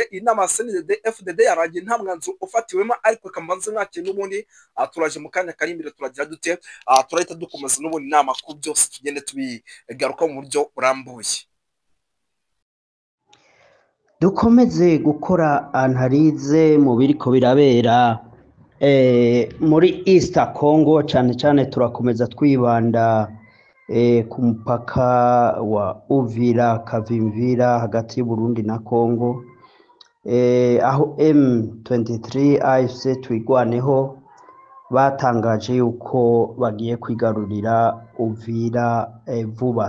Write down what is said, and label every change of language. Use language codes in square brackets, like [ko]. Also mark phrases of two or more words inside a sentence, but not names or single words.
[rw] Iyi nama ya CNDD-FDD yarangiye nta mwanzuro ufatiwemo, ariko kamanze mwakire n'ubundi turaje mu kanya kari imbere turagira dute turahita dukomeza n'ubundi inama ku byose tugende tubigaruka mu buryo burambuye. Dukomeze gukora analize mu biriko birabera muri East Congo, cyane cyane turakomeza twibanda ku mupaka wa Uvira Kavimvira hagati y'u Burundi na Congo, aho M23 AFC twigwaneho batangaje yuko bagiye kwigarurira Uvira vuba.